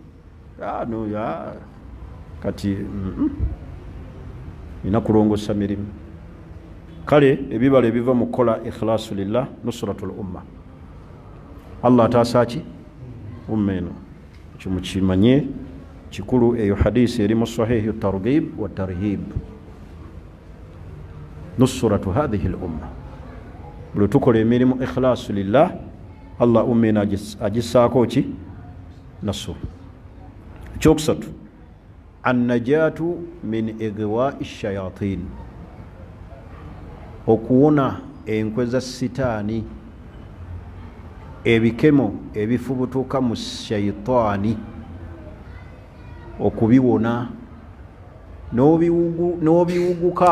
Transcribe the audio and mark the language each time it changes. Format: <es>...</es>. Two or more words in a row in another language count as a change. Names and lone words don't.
<lg>Kati ina kulongosa mirimu. Kale ebibala ebiva mu kukola</lg> <ar>إخلاص لله نصرة الأمة.</ar> <lg>Allah ataasa ki? Umma eno kimukimanye kikulu. Eyo hadisi eri mu sahihi targhib wa tarhib,</lg> <ar>نصرة هذه الأمة.</ar> <lg>Buli tukola emirimu</lg> <ar>إخلاص لله,</ar> <lg>Allah umma eno agisaako ki? Nasr. Ekyokusatu,</lg> <ar>النجاة من إغواء الشياطين,</ar> <lg>okuwona enkwe za sitaani, ebikemo ebifubutuuka mu shaitaani, okubiwona n'obiwuguka.</lg>